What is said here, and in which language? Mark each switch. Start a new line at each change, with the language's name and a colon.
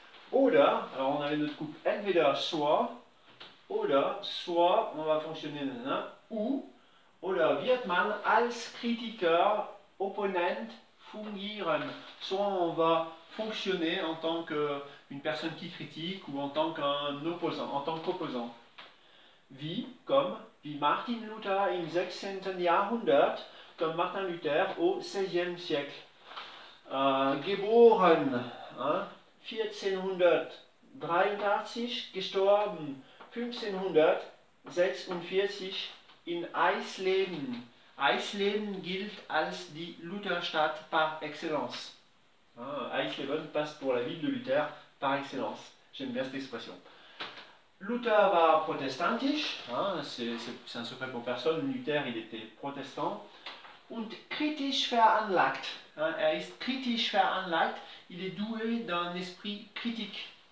German: Oder,
French: alors on avait notre couple
German: entweder
French: soit, oder soit on va fonctionner ou,
German: oder wird man als Kritiker, Opponent fungieren,
French: soit on va fonctionner en tant qu'une personne qui critique ou en tant qu'un opposant, en tant qu'opposant.
German: Wie,
French: comme
German: Martin Luther im 16. Jahrhundert,
French: comme Martin Luther au 16e siècle.
German: Geboren, hein, 1483, gestorben 1546 in Eisleben. Eisleben gilt als die Lutherstadt par excellence.
French: Hein, Eisleben passe pour la ville de Luther par excellence. J'aime bien cette expression.
German: Luther war protestantisch,
French: hein, c'est un secret pour personne, Luther il était protestant.
German: Und kritisch veranlagt. Hein, er ist kritisch veranlagt,
French: il est doué d'un esprit critique.